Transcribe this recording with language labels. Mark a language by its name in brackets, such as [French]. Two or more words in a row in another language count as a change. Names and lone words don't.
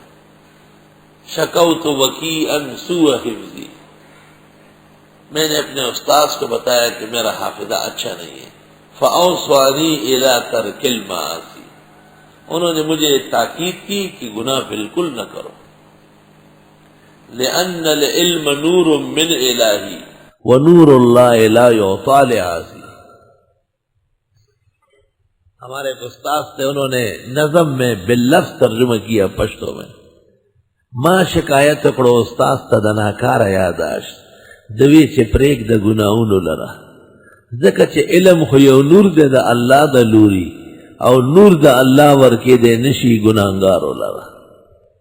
[Arabic] شکوت وکیعا سوء حفظی، [Urdu] میں نے اپنے استاذ کو بتایا کہ میرا حافظہ اچھا نہیں ہے، [Arabic] فأوصانی الی ترک المعاصی، [Urdu] انہوں نے مجھے تاکید کی کہ گناہ بالکل نہ کرو، [Arabic] لأن العلم نور من الہی ونور اللہ لا یعطی لعاصی۔ [Urdu] ہمارے ایک استاذ تھے، انہوں نے نظم میں باللفظ ترجمہ کیا پشتو میں، [Pashto] ما شکایت کړو استاذ ته د ناکاره یاداشت دوی چې پریک د ګناونو لره، ځکه چې علم خو یو نور دی د الله د لوري او نور د الله ورکې دی نشي ګناهګارو لره۔